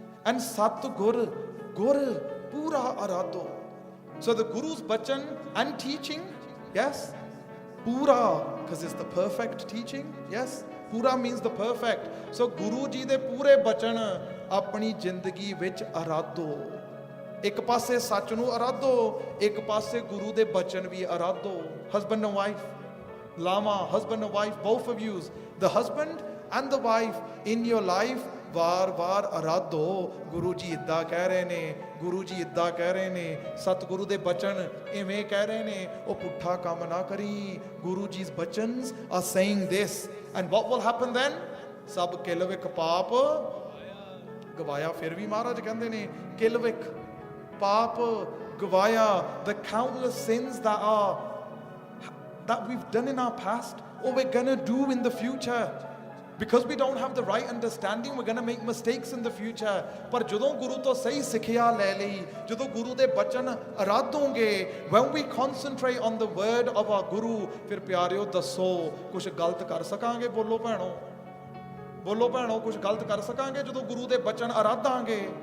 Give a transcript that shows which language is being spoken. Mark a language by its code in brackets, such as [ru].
[pa] And ਸਤਿਗੁਰ, ਗੁਰ ਪੂਰਾ ਅਰਾਧੋ। [en] So the Guru's bachan and teaching, yes, pura, because it's the perfect teaching, yes। ਪੂਰਾ means the perfect। [pa] So Guru ji ਦੇ ਪੂਰੇ ਬਚਨ ਆਪਣੀ ਜ਼ਿੰਦਗੀ ਵਿੱਚ ਅਰਾਧੋ। ਇੱਕ ਪਾਸੇ ਸੱਚ ਨੂੰ ਅਰਾਧੋ, ਇੱਕ ਪਾਸੇ ਗੁਰੂ ਦੇ ਬਚਨ ਵੀ ਅਰਾਧੋ। [en] husband and wife, Laavan, husband and wife, both of you, the husband and the wife in your life, [pa] ਵਾਰ-ਵਾਰ ਅਰਾਧੋ। ਗੁਰੂ ਜੀ ਇੱਦਾਂ ਕਹਿ ਰਹੇ ਨੇ, ਗੁਰੂ ਜੀ ਇੱਦਾਂ ਕਹਿ ਰਹੇ ਨੇ, ਸਤਿਗੁਰੂ ਦੇ ਬਚਨ ਇਵੇਂ ਕਹਿ ਰਹੇ ਨੇ, ਉਹ ਪੁੱਠਾ ਕੰਮ ਨਾ ਕਰੀ। [en] ਗੁਰੂ ਜੀ's bachans are saying this, and what will happen then? [pa] ਸਭ ਕਿਲਵਿਕ ਪਾਪ ਗਵਾਇਆ। ਫਿਰ ਵੀ ਮਹਾਰਾਜ ਕਹਿੰਦੇ ਨੇ ਕਿਲਵਿਕ ਪਾਪ ਗਵਾਇਆ। [en] The countless sins that we've done in our past, or we're gonna do in the future, because we don't have the right understanding, we're going to make mistakes in the future। [pa] ਪਰ ਜਦੋਂ ਗੁਰੂ ਤੋਂ ਸਹੀ ਸਿੱਖਿਆ ਲੈ ਲਈ, ਜਦੋਂ ਗੁਰੂ ਦੇ ਬਚਨ ਅਰਾਧੋਗੇ, [en] when we concentrate on the word of our guru, [pa] ਫਿਰ ਪਿਆਰਿਓ ਦੱਸੋ ਕੁਝ ਗਲਤ ਕਰ ਸਕਾਂਗੇ? ਬੋਲੋ ਭੈਣੋ, ਬੋਲੋ ਭੈਣੋ, ਕੁਝ ਗਲਤ ਕਰ ਸਕਾਂਗੇ ਜਦੋਂ ਗੁਰੂ ਦੇ ਬਚਨ ਅਰਾਧਾਂਗੇ?